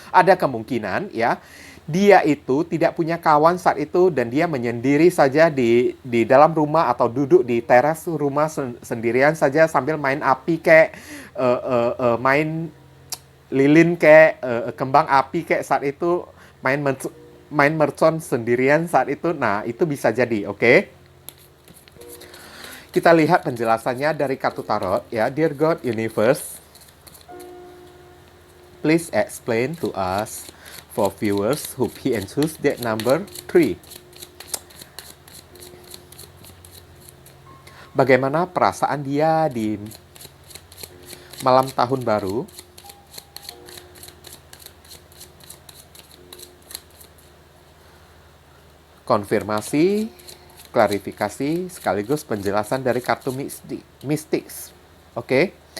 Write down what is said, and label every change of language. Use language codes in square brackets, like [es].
[id] Ada kemungkinan ya dia itu tidak punya kawan saat itu dan dia menyendiri saja di dalam rumah atau duduk di teras rumah sendirian saja sambil main api kayak main lilin kayak kembang api kayak saat itu, main mercon sendirian saat itu. Nah, itu bisa jadi, oke? Kita lihat penjelasannya dari kartu tarot ya. [en] Dear God, Universe, please explain to us for viewers who pick and choose deck number 3. [id] Bagaimana perasaan dia di malam tahun baru? Konfirmasi, klarifikasi, sekaligus penjelasan dari kartu Mystics. Oke?